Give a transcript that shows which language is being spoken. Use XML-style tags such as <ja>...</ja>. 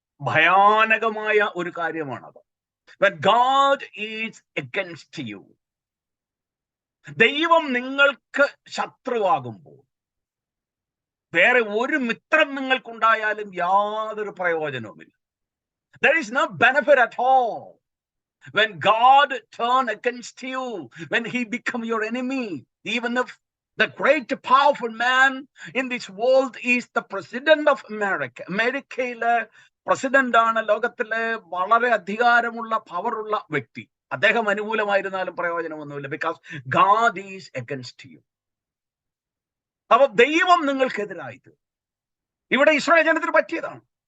<ml>ഭയാനകമായ ഒരു കാര്യമാണത്.</ml> <en>When God is against you,</en> <ml>ദൈവം നിങ്ങൾക്ക് ശത്രുവാകുമ്പോൾ വേറെ ഒരു മിത്രം നിങ്ങൾക്കുണ്ടായാലും യാതൊരു പ്രയോജനവുമില്ല.</ml> <en>There is no benefit at all. When God turn against you, when he become your enemy, even if the great powerful man in this world is the president of America.</en> <ml>അമേരിക്കയിലെ president ആണ്, ലോകത്തിലെ വളരെ അധികാരമുള്ള പവറുള്ള വ്യക്തി. അദ്ദേഹം അനുകൂലമായിരുന്നാലും പ്രയോജനമൊന്നുമില്ല.</ml> <en>Because God is against you.</en> <ml>അപ്പൊ ദൈവം നിങ്ങൾക്കെതിരായത് ഇവിടെ ഇസ്രായേൽ ജനത്തിന് പറ്റിയതാണ്.</ml>